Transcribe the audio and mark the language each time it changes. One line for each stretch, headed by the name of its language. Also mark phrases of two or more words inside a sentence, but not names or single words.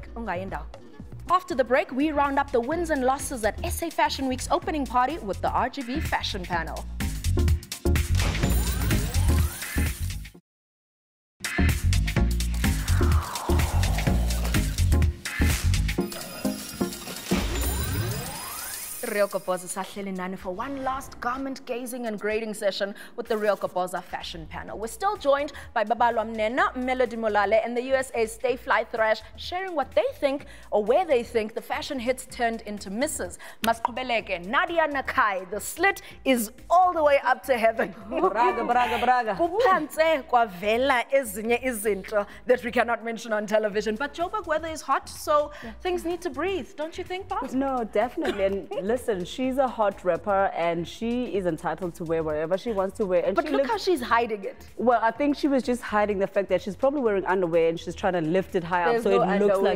English: After the break, we round up the wins and losses at SA Fashion Week's opening party with the RGB fashion panel. Real Kapwaza
Zulu: sahleli nani
English: for one last garment gazing and grading session with the Real Kapwaza fashion panel. We're still joined by Babalwa, Mneno, Melody Molale, and the USA's Stay Fly Thrash, sharing what they think or where they think the fashion hits turned into misses. Masqubeleke, Nadia Nakai, the slit is all the way up to heaven. Braga.
Zulu: Kuphanse kwavela ezinye izinto
English: that we cannot mention on television. But Joburg weather is hot, so things need to breathe, don't you think, Bob? No, definitely. And listen, she's a hot rapper and she is entitled to wear whatever she wants to wear. And but look how she's hiding it. Well, I think she was just hiding the fact that she's probably wearing underwear and she's trying to lift it high up so it looks like.